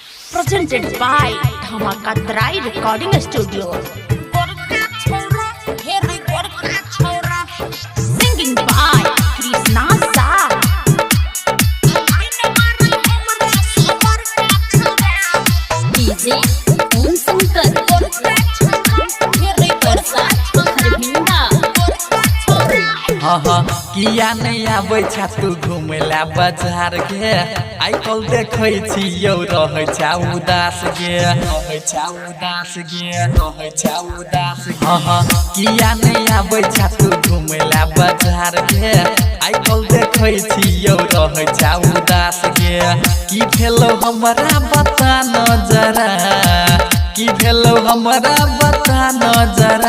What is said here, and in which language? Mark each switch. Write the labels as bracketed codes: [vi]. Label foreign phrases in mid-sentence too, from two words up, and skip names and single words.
[en] presented by Dhamakatrai Recording Studio. Singing by Krishna Sa. DJ Om Shankar. [mai] किया नहीं आबै छा तू घुमेला बाजार के आई कल देखै छी यौ रहै छा उदास गे किया नहीं आबै छा तू घुमेला बाजार के आई कल देखै छी यौ रहै छा उदास गे की भेलौ हमरा बता न जरा की भेलौ हमरा बता न जरा